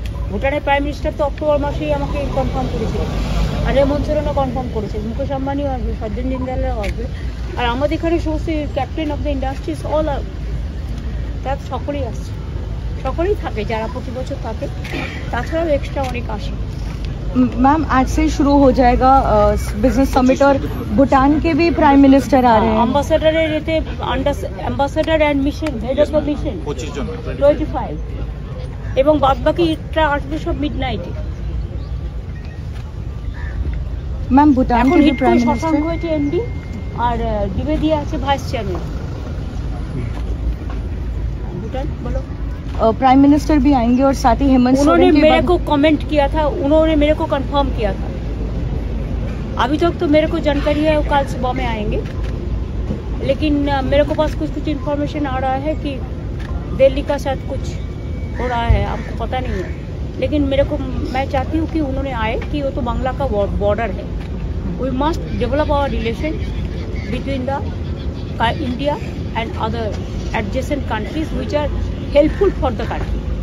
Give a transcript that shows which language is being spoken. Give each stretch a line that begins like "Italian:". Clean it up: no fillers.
Bangla: ভুটানের prime minister তো October মাসেই আমাকে কনফার্ম করেছিল, আর হেমন্ত সোরেনও কনফার্ম করেছে, মুকেশ আম্বানিও আসবে, সজ্জন জিন্দালও আসবে, আর আমাদের এখানে সমস্ত captain of the industries all তার সকলেই আসছে, সকলেই থাকে যারা প্রতি বছর থাকে, তাছাড়াও এক্সট্রা অনেক আসে।
Hindi: मैम आज से शुरू हो जाएगा बिजनेस समिट और भूटान के भी प्राइम मिनिस्टर आ रहे हैं।
English: ambassador रहते ambassador and mission head of the mission 25
Bangla: এবং বাদ বাকিটা আসবে সব মিডনাইটে।
Hindi: ম্যাম ভুটান के भी प्राइम मिनिस्टर
Bangla: শশাঙ্ক হয়েছে এমডি আর দ্বিবেদী আছে ভাইস চেয়ারম্যান।
Hindi: भूटान बोलो। प्राइम मिनिस्टर भी आएंगे और साथ ही हेमंत सोरेन उन्होंने मेरे को कमेंट किया था, उन्होंने मेरे को कंफर्म किया था। अभी तक तो मेरे को जानकारी है वो कल सुबह में आएंगे, लेकिन मेरे को पास कुछ इन्फॉर्मेशन आ रहा है कि दिल्ली का साथ कुछ हो रहा है, आपको पता नहीं है, लेकिन मेरे को मैं चाहती हूँ कि उन्होंने आए कि वो तो बांग्ला का बॉर्डर है,
English: We must develop our relation between the India and other adjacent countries which are helpful for the country.